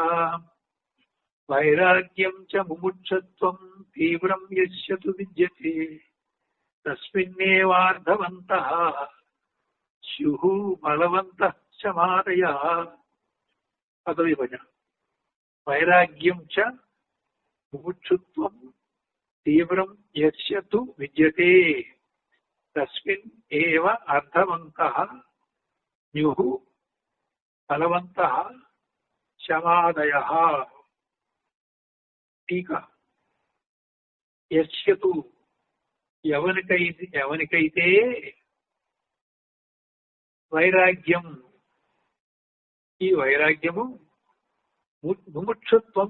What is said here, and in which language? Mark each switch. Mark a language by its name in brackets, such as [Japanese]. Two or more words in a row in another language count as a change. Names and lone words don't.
[Sanskrit] వైరాగ్యం చ ముముక్షుత్వం తీవ్రం యస్య తు విద్యతే తస్మిన్నేవార్థవంతః స్యుః ఫలవంతః శమాదయః. పదవిభజన. వైరాగ్యం చ ముముక్షుత్వం తీవ్రం యస్య తు విద్యతే తస్మిన్ ఏవ అర్థవంతః స్యుః ఫలవంతః శమాదయః. [Telugu] టీకా. [Sanskrit] యస్య తు [Telugu] ఎవనికైతే వైరాగ్యం, ఈ వైరాగ్యము ముముక్షత్వం